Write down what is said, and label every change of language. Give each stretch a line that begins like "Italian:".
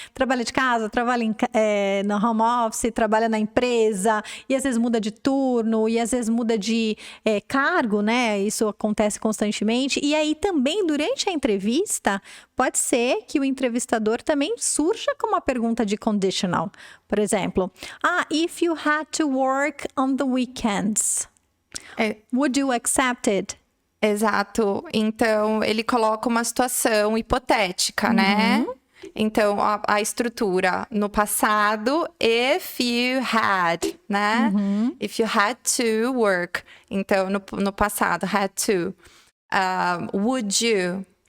Portuguese: Trabalha de casa, trabalha no home office, trabalha na empresa, e às vezes muda de turno, e às vezes muda de cargo, né? Isso acontece constantemente. E aí, também, durante a entrevista, pode ser que o entrevistador também surja com uma pergunta de conditional. Por exemplo,
English: if you had to work on the weekends, would you accept it?
Portuguese: Exato. Então, ele coloca uma situação hipotética, né? Então, a estrutura no passado,
English: if you had,
Portuguese: né?
English: If you had to work.
Portuguese: Então, no passado,
English: had to. Would you?